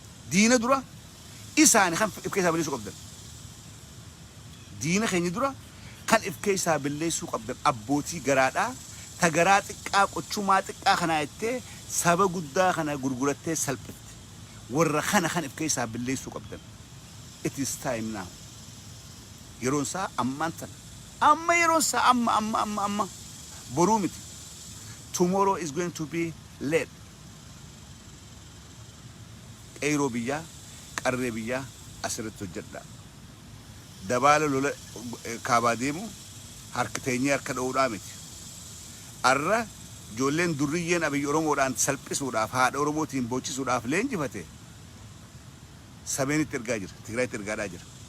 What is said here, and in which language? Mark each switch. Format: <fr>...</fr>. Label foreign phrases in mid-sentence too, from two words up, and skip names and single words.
<om>Diina dura, isaani kan if keessaa balleessuu qabdan. Diina keenya dura kan if keessaa balleessuu qabdan abbootii garaadhaa. Ta garaa xiqqaa, qochumaa xiqqaa kanaa jettee saba guddaa kana gurgurattee salphifte. Warra kana kan if keessaa balleessuu qabdan.</om> <en>It is time now.</en> <om>Yeroon isaa ammaan tana. Amma yeroon isaa amma, amma, amma, amma. Boruu miti.</om> <en>Tomorrow is going to be late.</en> <om>Qeyroo biyyaa, qarree biyyaa asirratti hojjedha. Dabaala lola, eh, kaabaa deemu harka teenyee harka dha'uudhaa miti. Arra ijoolleen duriyyeen Abiy Oromoodhaan salphisuudhaaf, haadha Oromootiin boochisuudhaaf leenjifate sabeenitti ergaa jira, Tigraayitti ergaadhaa jira.</om>